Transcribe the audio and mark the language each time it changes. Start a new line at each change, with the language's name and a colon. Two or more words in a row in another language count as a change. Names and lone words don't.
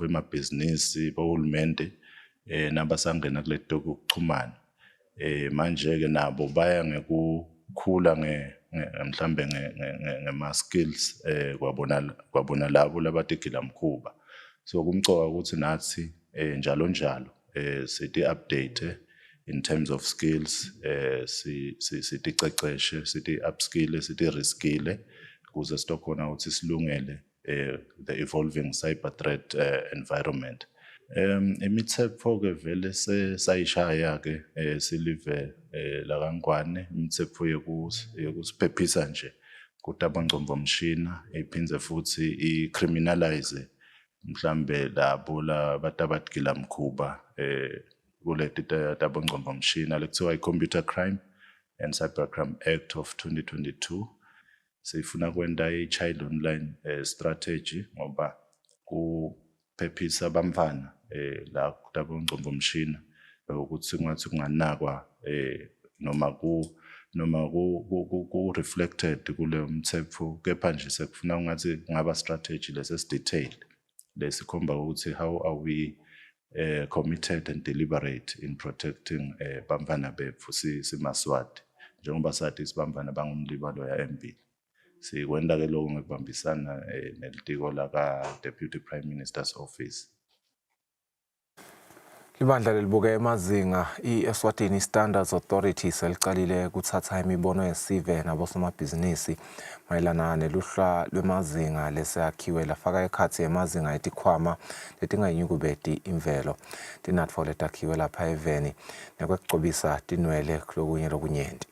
Swati: emabhizinisi bohulumende nabasangena kuleti kuchumana manje-ke nabo baya ngekukhula mhlawumbe ngema-skills kwabona labo labatigilamkhuba so kumcoka ukuthi nathi njalo siti-update
English: in terms of skills
Swati: siticeceshe siti-upskille siti-reskille ukuze sitokhona ukuthi silungele
English: the evolving cyber threat environment.
Swati: Imitsetfo-ke vele sayishaya-ke silive lakangwane imitsetfo yekusiphephisa nje kutabancombomshina iphindze futhi i-criminalize mhlambe labo labatigilamkhuba kuleti tabancombomshina lekuthiwa i-Computer Crime and Cybercrime Act of 2022 sifuna kwenta i-Child Online Strategy ngoba kuphephisa abamfana la kutabancombomshina ukuthi kungathi kunganakwa noma ku-reflected kule mtsetfo kepha nje sekufuna kungathi kungaba strategy lesi-detailed lesikhomba ukuthi
English: how are we committed and deliberate in protecting
Swati: bantfwana betfu simaSwati njengoba sathi sibantfwana bangumlibalo embili sikwenta-ke lokho ngekubambisana nelitiko laka-Deputy Prime Minister's Office. Libandla lelibuke emazinga i-Eswatini Standards Authority selicalile kuthatha imibono yesive nabosomabhizinisi mayelana neluhla lwemazinga lesakhiwe lafaka ekhatsi emazinga etikhwama letingayinyukubeti imvelo tinatfo letakhiwe lapha eveni nekwekucobisa tinwele kulokunye lokunyenti.